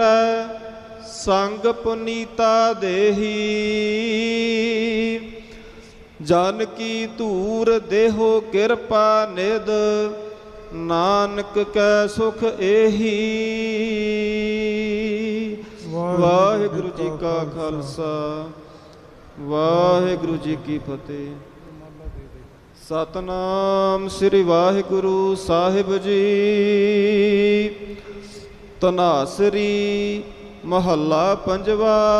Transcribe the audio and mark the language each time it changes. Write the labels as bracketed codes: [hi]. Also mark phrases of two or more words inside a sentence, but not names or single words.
[hi] संग पुनीता देही। जन की धूर देहो कृपा निध। नानक कै सुख एही। [pa] वाहिगुरु ਕਾ ਖਾਲਸਾ ਵਾਹਿਗੁਰੂ ਜੀ ਕੀ ਫਤਿਹ। ਸਤਨਾਮ ਸ੍ਰੀ ਵਾਹਿਗੁਰੂ ਸਾਹਿਬ ਜੀ। ਤਨਾਸਰੀ ਮਹੱਲਾ ਪੰਜਵਾ।